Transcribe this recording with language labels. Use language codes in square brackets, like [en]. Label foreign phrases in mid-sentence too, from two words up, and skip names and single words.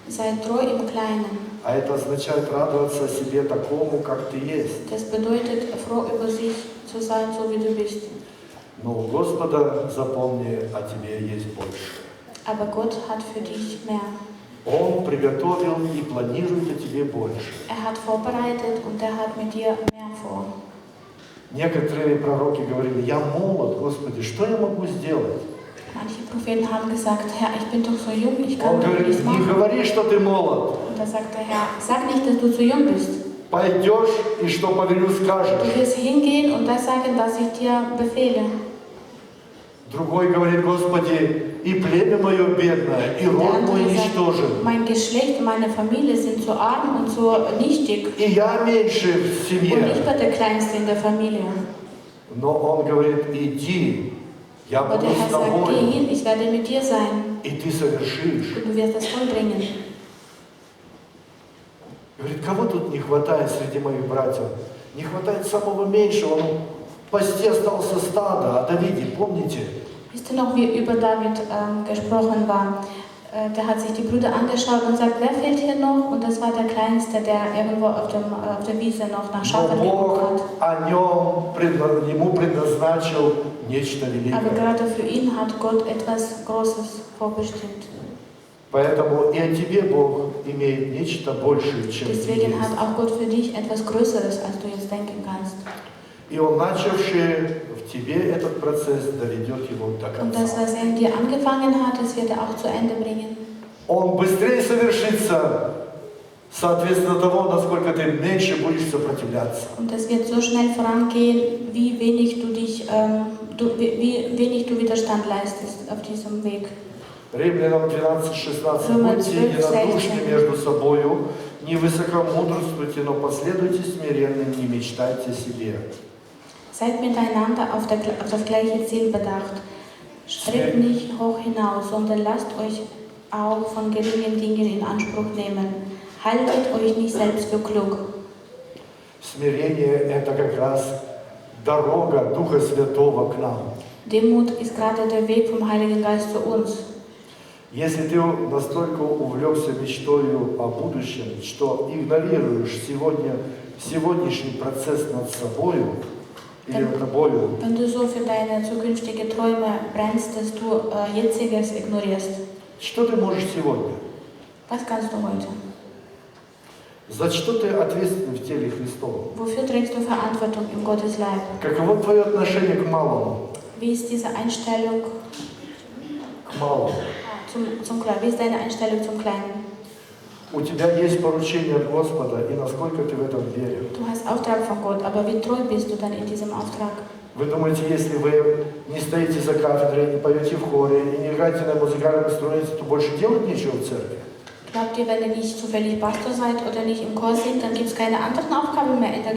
[de] Sei treu im Kleinen. [ru] А это означает радоваться себе такому, как ты есть. [de] Das bedeutet, froh über sich zu sein, so wie du bist. [ru] Но у Господа, запомни, о тебе есть больше. [de] Aber Gott hat für dich mehr. [ru] Он приготовил и планирует о тебе больше. [de] Hat vorbereitet und er hat mit dir mehr vor. [ru] Некоторые пророки говорили: я молод, Господи, что я могу сделать? [de] Manche Propheten haben gesagt: Herr, ich bin doch so jung, ich kann [ru] Он [de] doch [ru] говорит: [de] nichts [ru] не [de] machen. [ru] говори, что ты молод. [de] Und da sagt der Herr: Sag nicht, dass du zu jung bist. [ru] Пойдешь и что повелю скажешь. [de] Du wirst hingehen und das sagen, was ich dir befehle. [ru] Другой говорит: Господи, и племя мое бедное, и [de] Der [ru] род мой [de] andere sagt: [ru] ничтожен. [de] Mein Geschlecht und meine Familie sind so arm und so nichtig. [ru] И я меньше в [de] Und ich [ru] семье. [de] bin der Kleinste in der Familie. [ru] Но он говорит: иди, я [de] Aber [ru] буду [de] der [ru] с [de] Herr sagt: Geh [ru] тобой, [de] hin, ich werde mit dir sein. [ru] и ты совершишь. [de] Und du wirst es vollbringen. [ru] Говорит: кого тут не хватает среди моих братьев? Не хватает самого меньшего. Ну, пасти остался стадо, о Давиде, помните? [de] Wisst ihr noch, wie über David gesprochen war? Der hat sich die Brüder angeschaut und sagt: Wer fehlt hier noch? Und das war der Kleinste, der irgendwo auf der Wiese noch nach [ru] Но [de] Schafen geguckt [ru] Бог [de] hat. [ru] о нем, ему предназначил нечто [de] Aber [ru] великое. [de] gerade für ihn hat Gott etwas Großes vorbestimmt. [ru] Поэтому и о тебе Бог имеет нечто большее, чем ты [de] Deswegen hat [ru] есть. [de] auch Gott für dich etwas Größeres, als du jetzt denken kannst. [ru] И Он, начавший в тебе этот процесс, доведет его до [de] Und das, [ru] конца. [de] was er in dir angefangen hat, das wird er auch zu Ende bringen. [ru] Он быстрее совершится, соответственно того, насколько ты меньше будешь сопротивляться. [de] Und das wird so schnell vorangehen, wie wenig wie wenig du Widerstand leistest auf diesem Weg. [ru] Римлянам 12:16. Будьте единодушны между собою, не высокомудрствуйте, но последуйте смиренным, не мечтайте о себе. [de] Seid miteinander auf das gleiche Ziel bedacht. Strebt nicht hoch hinaus, sondern lasst euch auch von geringen Dingen in Anspruch nehmen. Haltet euch nicht selbst für klug. [ru] Смирение – это как раз дорога Духа Святого к нам. [de] Demut ist gerade der Weg vom Heiligen Geist zu uns. [ru] Если ты настолько увлекся мечтой о будущем, что игнорируешь сегодняшний процесс над собою или над тобою, [de] Wenn du so für deine zukünftige Träume brennst, dass du Jetziges ignorierst, [ru] что ты можешь сегодня? [de] was kannst du heute? [ru] За что ты ответственен в теле Христовом? [de] Wofür trägst du Verantwortung im Gottesleib? [ru] Каково твое отношение к малому? [de] Wie ist diese Einstellung [ru] К малому. [de] zum Kleinen? Wie ist deine Einstellung zum Kleinen? [ru] У тебя есть поручение от Господа, и насколько ты в этом веришь? [de] Du hast Auftrag von Gott, aber wie treu bist du dann in diesem Auftrag? [ru] Вы думаете, если вы не стоите за кафедрой, не поете в хоре и не играете на музыкальном инструменте, то больше делать нечего в церкви? [de] Glaubt ihr, wenn ihr nicht zufällig Pastor seid oder nicht im Chor singt, dann gibt es keine anderen Aufgaben mehr in der